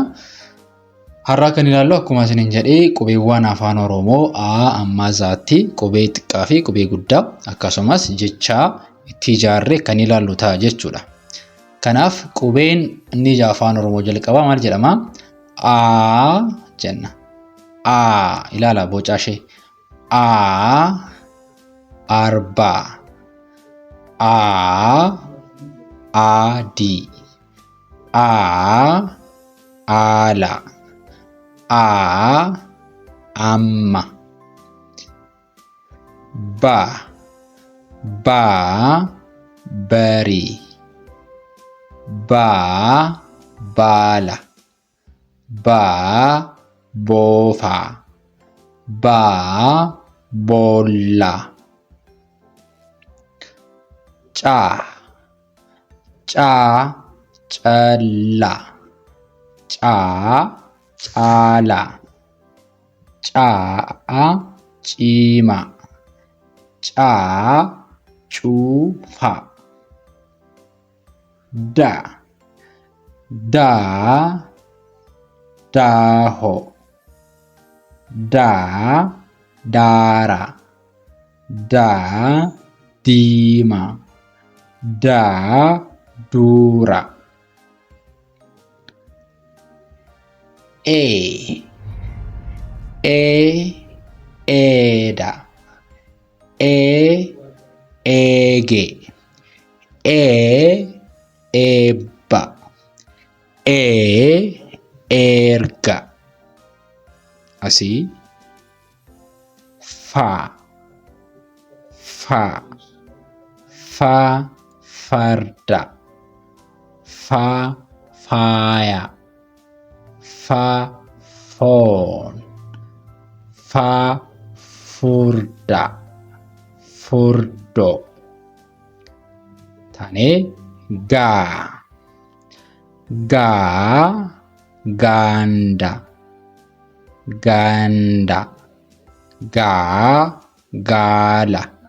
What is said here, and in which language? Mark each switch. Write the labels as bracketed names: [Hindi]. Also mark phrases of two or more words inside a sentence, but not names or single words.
[Oromo] Har'a kan ilaallu akkuma isiniin jedhee qubeewwan afaan Oromoo A amma Z'tti qubee xiqqaa fi qubee guddaa akkasumas jecha itti ijaarree kan ilaallu ta'a jechuudha. Kanaaf qubeen inni afaan Oromoo jalqabaa maal jedhama? A jenna. A ilaala boca ishee. A arba. A adi. A ala. A amma. Ba bari. Ba bala. Ba bofa. Ba bolla. Ca calla. Ca cala. Ca cima. Ca cufa. Da daho. Da dara. Da dima. Da dura. Eda. Ege. Eba. Erga. Así. Fa farda. Fa faya. Fa fon. Fa furda. Furdo. Tane ganda. Ganda. Gala.